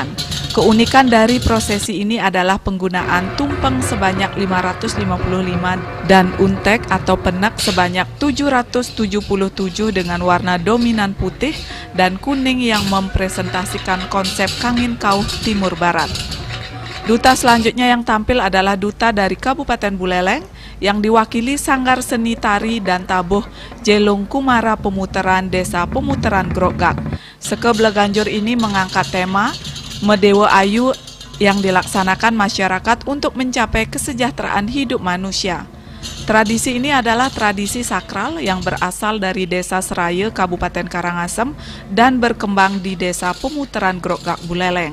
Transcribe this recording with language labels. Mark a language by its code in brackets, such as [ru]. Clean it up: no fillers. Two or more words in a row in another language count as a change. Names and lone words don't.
[id] Keunikan dari prosesi ini adalah penggunaan tumpeng sebanyak 555 dan untek atau penek sebanyak 777 dengan warna dominan putih dan kuning yang mempresentasikan konsep Kangin Kauh Timur Barat. Duta selanjutnya yang tampil adalah Duta dari Kabupaten Buleleng yang diwakili Sanggar Seni Tari dan Tabuh Jelung Kumara Pemutaran Desa Pemutaran Grogak. Seke Bleganjur ini mengangkat tema Medewa Ayu yang dilaksanakan masyarakat untuk mencapai kesejahteraan hidup manusia. Tradisi ini adalah tradisi sakral yang berasal dari Desa Seraya, Kabupaten Karangasem dan berkembang di Desa Pemutaran Grogak Buleleng.